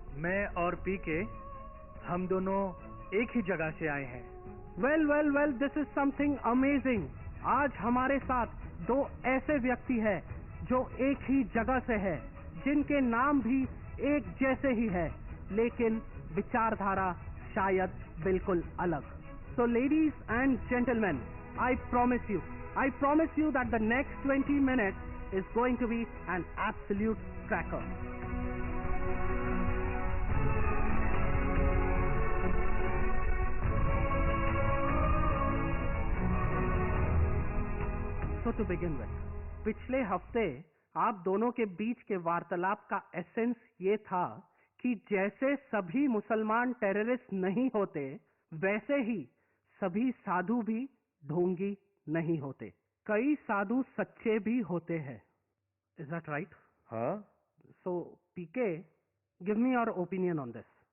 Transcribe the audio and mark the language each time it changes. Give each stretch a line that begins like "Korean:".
Hindi: मैं और पीके हम दोनों एक ही जगह से आए हैं.
English: Well well well, this is something amazing.
Hindi: आज हमारे साथ दो ऐसे व्यक्ति हैं जो एक ही जगह से है, जिनके नाम भी एक जैसे ही है, लेकिन विचारधारा शायद बिल्कुल अलग.
English: So ladies and gentleman, I promise you that the next 20 minutes is going to be an absolute cracker. So to begin with,
Hindi: पिछले हफ्ते आप दोनों के बीच के वार्तालाप का एसेंस ये था कि जैसे सभी मुसलमान टेररिस्ट नहीं होते, वैसे ही सभी साधु भी ढोंगी नहीं होते. कई साधु सच्चे भी होते हैं.
English: Is that right?
Hindi: हाँ.
English: So PK, give me your opinion on this.